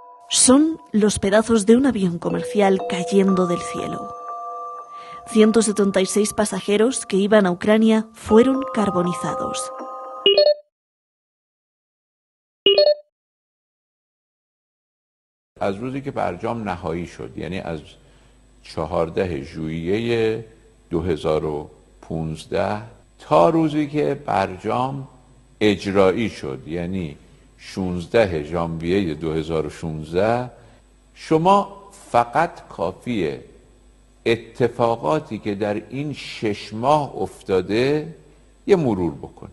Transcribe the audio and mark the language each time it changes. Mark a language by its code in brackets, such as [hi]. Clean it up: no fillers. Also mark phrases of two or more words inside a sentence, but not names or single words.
[es] Son los pedazos de un avión comercial cayendo del cielo. 176 pasajeros que iban a Ucrania fueron carbonizados. [fa] از روزی که برجام نهایی شد، یعنی از 14 ژوئیه 2015 تا روزی که برجام اجرایی شد، یعنی 16 ژانویه 2016، شما فقط کافیه اتفاقاتی که در این 6 ماه افتاده یه مرور بکنید.